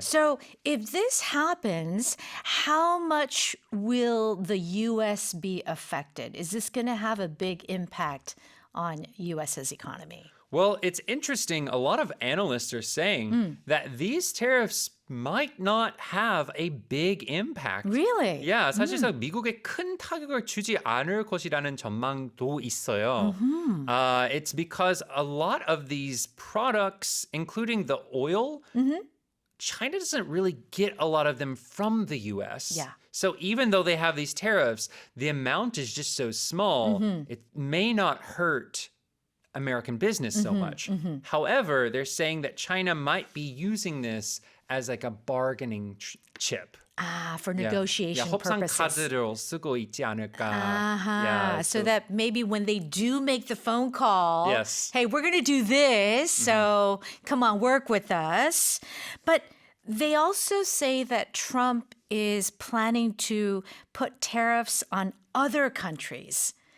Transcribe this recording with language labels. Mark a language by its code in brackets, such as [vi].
[en] So if this happens, how much will the U.S. be affected? Is this going to have a big impact on U.S.'s economy? Well, it's interesting. A lot of analysts are saying that these tariffs might not have a big impact. Really? Yeah, [ko] 사실상 미국에 큰 타격을 주지 않을 것이라는 전망도 있어요. [en] It's because a lot of these products, including the oil, China doesn't really get a lot of them from the U.S. Yeah. So even though they have these tariffs, the amount is just so small, it may not hurt American business so much. However, they're saying that China might be using this as like a bargaining chip. For negotiation [ko] 협상 [en] purposes. [ko] 카드로 쓰고 있지 않을까. [en] So that maybe when they do make the phone call, Yes. hey, we're going to do this, so come on, work with us. But they also say that Trump is planning to put tariffs on other countries.